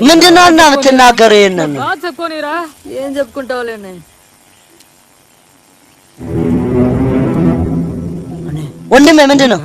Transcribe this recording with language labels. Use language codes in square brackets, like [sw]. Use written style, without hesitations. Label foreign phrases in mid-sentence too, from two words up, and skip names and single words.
[am] ምንድነው እና የምትናገረው? ይሄንን [te] చెప్పుకోనిరా ఏం చెప్పుకుంటావులేనే. [am] ወንድሜ ምንድነው?